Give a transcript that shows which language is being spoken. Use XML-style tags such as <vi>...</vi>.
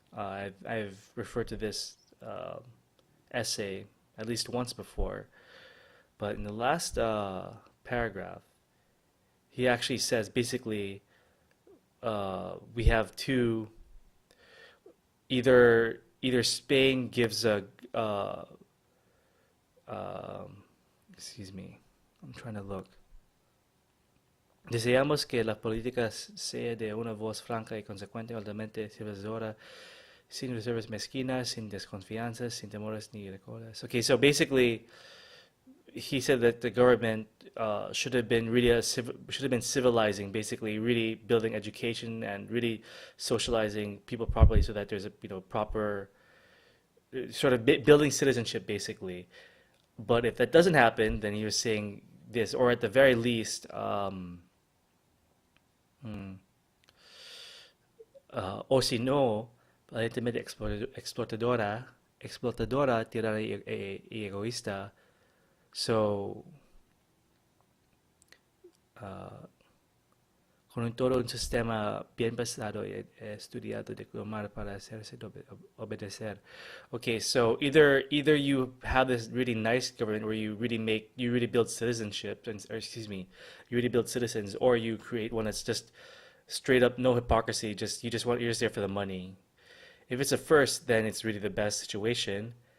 <en>I've referred to this essay at least once before, but in the last paragraph, he actually says basically we have two either Spain gives a um, excuse me, I'm trying to look.</en> <es>Deseamos que la política sea de una voz franca y consecuente, altamente civilizadora, sin reservas mezquinas, sin desconfianzas, sin temores ni recordes.</es> <en>Okay, so basically, he said that the government should have been should have been civilizing, basically, really building education and really socializing people properly, so that there's a proper sort of building citizenship, basically. But if that doesn't happen, then he was saying this, or at the very least,</en> <es>o si no, aparentemente explotadora, tirana y egoísta. So, uh, con todo un sistema bien pensado y estudiado de cómo para hacerse obedecer.</es> <en>Okay, so either you have this really nice government where you really build citizenship, and, or excuse me, you really build citizens, or you create one that's just straight up no hypocrisy. Just you're just there for the money. If it's a first, then it's really the best situation.</en>